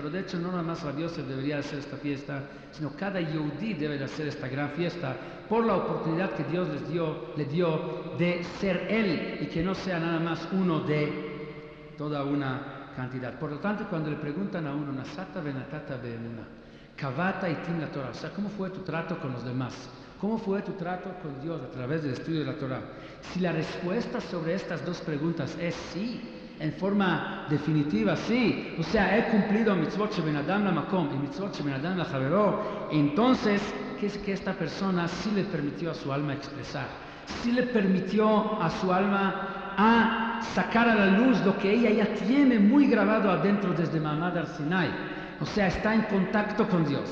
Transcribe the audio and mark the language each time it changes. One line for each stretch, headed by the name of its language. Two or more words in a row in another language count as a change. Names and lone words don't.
Spanish: Pero de hecho no nada más Rabbi Yosef debería hacer esta fiesta, sino cada Yehudí debe de hacer esta gran fiesta por la oportunidad que Dios le dio de ser Él y que no sea nada más uno de toda una cantidad. Por lo tanto, cuando le preguntan a uno,
Hebrew: נשאת ונתת באמונה, קבעת עתים לתורה,
Spanish: o sea, ¿cómo fue tu trato con los demás? ¿Cómo fue tu trato con Dios a través del estudio de la Torah? Si la respuesta sobre estas dos preguntas es sí, en forma definitiva, sí, o sea, he cumplido
Hebrew: מצוות שבין אדם למקום
Spanish: y
Hebrew: מצוות שבין אדם לחברו,
Spanish: entonces, ¿qué es que esta persona sí le permitió a su alma expresar? Sí le permitió a su alma a sacar a la luz lo que ella ya tiene muy grabado adentro desde Ma'amad Har Sinai, o sea, está en contacto con Dios.